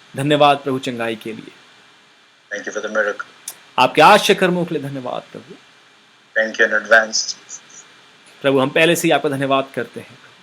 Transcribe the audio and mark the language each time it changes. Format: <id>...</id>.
<hi>धन्यवाद प्रभु चंगाई के लिए,</hi> <en>Thank you for the miracle.</en> <hi>आपके आश्चर्य कर्मों के लिए धन्यवाद प्रभु।</hi> <en>Thank you in advance, Jesus,</en> <hi>प्रभु हम पहले से ही आपका धन्यवाद करते हैं</hi>